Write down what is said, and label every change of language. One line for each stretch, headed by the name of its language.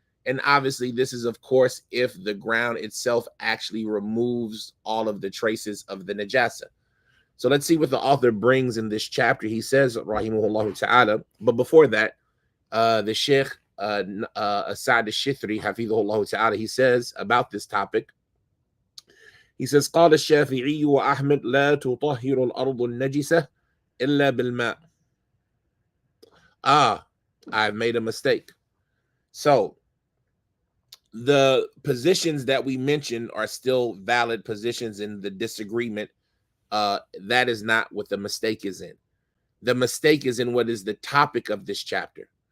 English: And obviously this is, of course, if the ground itself actually removes all of the traces of the najasa. So let's see what the author brings in this chapter. He says, rahimahullah ta'ala, but before that, the Sheikh Asad al-Shithri, hafidhahullah ta'ala, he says about this topic, He says,
Arabic: قال الشافعي وأحمد لا تطهر الأرض النجسة إلا بالماء.
English: I've made a mistake. So the positions that we mentioned are still valid positions in the disagreement. That is not what the mistake is in. The mistake is in what is the topic of this chapter.